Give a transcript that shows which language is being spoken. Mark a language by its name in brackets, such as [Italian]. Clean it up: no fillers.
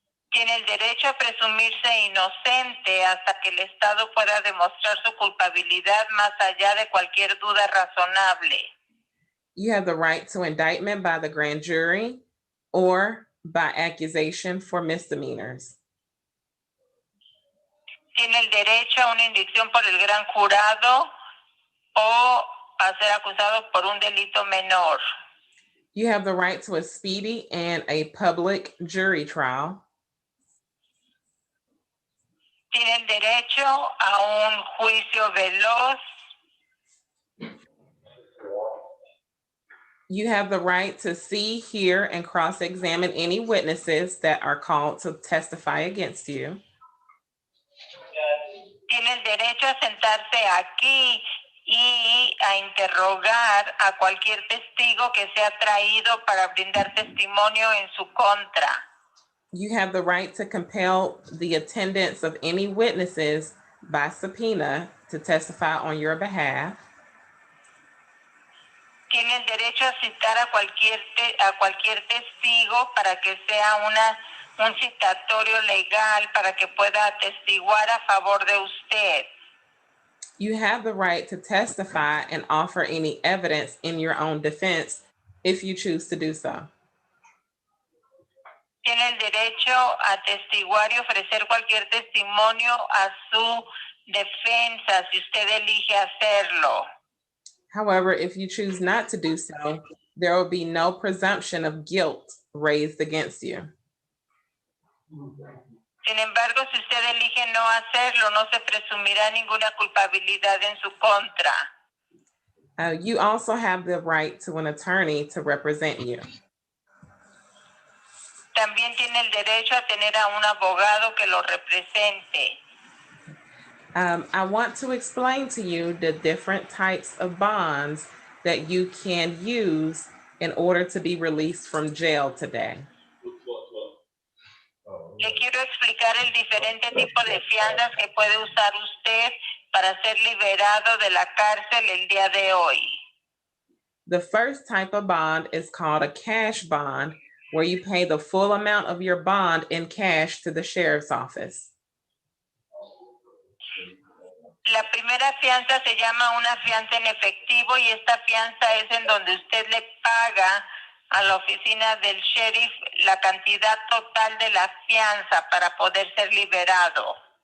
[Spanish] Tiene el derecho a presumirse inocente hasta que el Estado pueda demostrar su culpabilidad más allá de cualquier duda razonable. [English] You have the right to indictment by the grand jury or by accusation for misdemeanors. [Spanish] Tiene el derecho a una indicción por el gran jurado o a ser acusado por un delito menor. [English] You have the right to a speedy and a public jury trial. [Spanish] Tiene el derecho a un juicio veloz. [English] You have the right to see, hear, and cross-examine any witnesses that are called to testify against you. [Spanish] Tiene el derecho a sentarse aquí y a interrogar a cualquier testigo que sea traído para brindar testimonio en su contra. [English] You have the right to compel the attendance of any witnesses by subpoena to testify on your behalf. [Spanish] Tiene el derecho a citar a cualquier testigo para que sea un citatorio legal para que pueda atestiguar a favor de usted. [English] You have the right to testify and offer any evidence in your own defense if you choose to do so. [Spanish] Tiene el derecho a atestiguar y ofrecer cualquier testimonio a su defensa si usted elige hacerlo. [English] However, if you choose not to do so, there will be no presumption of guilt raised against you. [Spanish] Sin embargo, si usted elige no hacerlo, no se presumirá ninguna culpabilidad en su contra. [English] You also have the right to an attorney to represent you. [Spanish] También tiene el derecho a tener a un abogado que lo represente. [English] I want to explain to you the different types of bonds that you can use in order to be released from jail today. [Spanish] Le quiero explicar el diferente tipo de fianzas que puede usar usted para ser liberado de la cárcel el día de hoy. [English] The first type of bond is called a cash bond, where you pay the full amount of your bond in cash to the sheriff's office. [Spanish] La primera fianza se llama una fianza en efectivo y esta fianza es en donde usted le paga a la oficina del sheriff la cantidad total de la fianza para poder ser liberado.